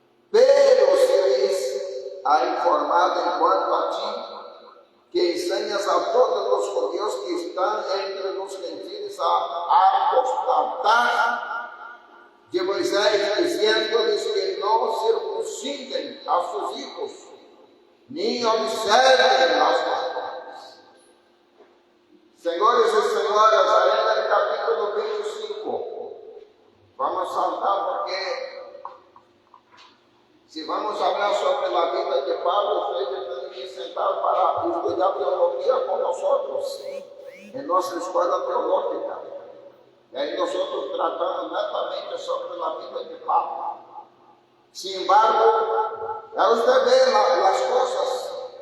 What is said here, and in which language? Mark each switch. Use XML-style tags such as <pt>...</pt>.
<es>Pero se les ha informado en cuanto a ti, que enseñas a todos los judíos que están entre los gentiles a apostatar de Moisés, diciéndoles que no circunciden a sus hijos, ni observen las pastoras.</es> <pt>Senhores e senhoras, ainda no capítulo 25, vamos saltar porque se vamos falar sobre a vida de Pablo,</pt> <es>ustedes</es> <pt>têm que sentar para estudar teologia com nós, em nossa escola teológica. E aí nós tratamos netamente sobre a vida de Pablo.</pt> <es>Sin embargo, ya usted ve las cosas.</es>